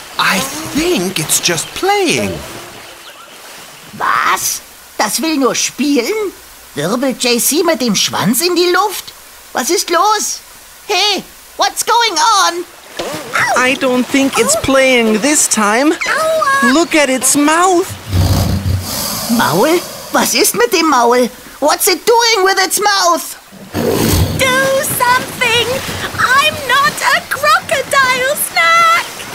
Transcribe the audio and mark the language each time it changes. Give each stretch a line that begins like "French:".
English: I think it's just playing.
German: Was? Das will nur spielen? Wirbelt JC mit dem Schwanz in die Luft? Was ist los?
English: Hey, what's going on? I don't think it's playing this time.
German: Aua!
English: Look at its mouth.
German: Maul? Was ist mit dem Maul?
English: What's it doing with its mouth? Do something! I'm not a crocodile snack!